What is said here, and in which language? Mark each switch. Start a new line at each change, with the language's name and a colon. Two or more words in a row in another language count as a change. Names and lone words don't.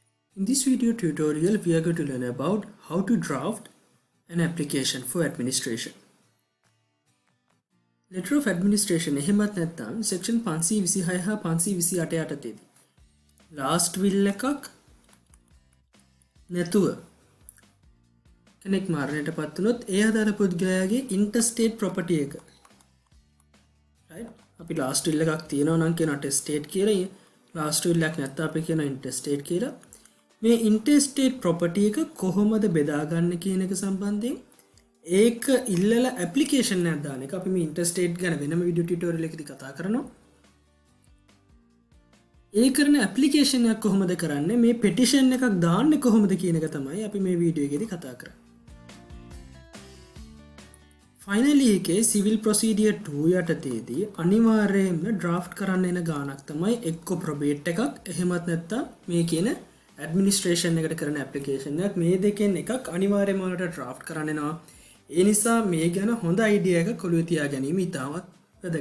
English: In this video tutorial, we are going to learn about how to draft an application for administration. Letter of administration
Sinhala: එහෙමත් නැත්නම් section 526 හා 528 යටතේදී
English: last will
Sinhala: එකක් නැතුව කෙනෙක් මරණයටපත් වුණොත් ඒ අදාළ පුද්ගලයාගේ
English: interstate property
Sinhala: එක right අපි
English: last will
Sinhala: එකක් තියෙනවා නම් කියනවා testate කියලා
English: last will
Sinhala: එකක් නැත්නම් අපි කියනවා interstate කියලා මේ
English: interstate property
Sinhala: එක කොහොමද බෙදාගන්නේ කියන එක සම්බන්ධයෙන් ඒක ඉල්ලලා application එකක් දාන එක අපි මේ interstate ගැන වෙනම
English: video tutorial
Sinhala: එකකදී කතා කරනවා ඒ කරන application එකක් කොහොමද කරන්නේ මේ petition එකක් දාන්නේ කොහොමද කියන එක තමයි අපි මේ video එකේදී කතා කරන්නේ finally එකේ
English: civil procedure
Sinhala: 2 යටතේදී අනිවාර්යයෙන්ම draft කරන්න එන ගානක් තමයි එක්ක probate එකක් එහෙමත් නැත්නම් මේ කියන administration එකට කරන application එකක් මේ දෙකෙන් එකක් අනිවාර්යයෙන්ම වලට draft කරන්න එනවා ඒ නිසා මේ ගැන හොඳ idea එකක් ඔළුවේ තියා ගැනීම ඉතාමත් වැදගත්.